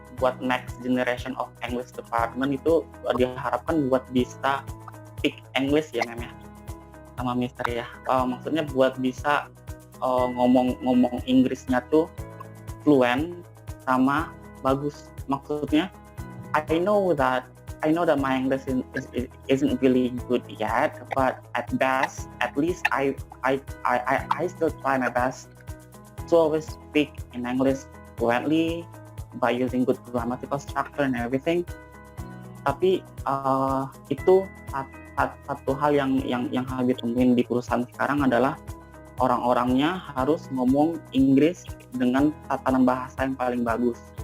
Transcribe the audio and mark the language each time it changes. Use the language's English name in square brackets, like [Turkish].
[Indonesian] buat [English] next generation of English department [Indonesian] itu diharapkan buat bisa [English] speak English [Indonesian] ya Mem ya, sama Mister ya. Maksudnya buat bisa ngomong Inggrisnya tuh fluent sama bagus. Maksudnya [English] I know that my English isn't really good yet, but at least I still try my best to always speak in English fluently by using good grammatical structure and everything. [Indonesian] Tapi itu satu hal yang Habib temuin di perusahaan sekarang adalah orang-orangnya harus ngomong Inggris dengan tatanan bahasa yang paling bagus.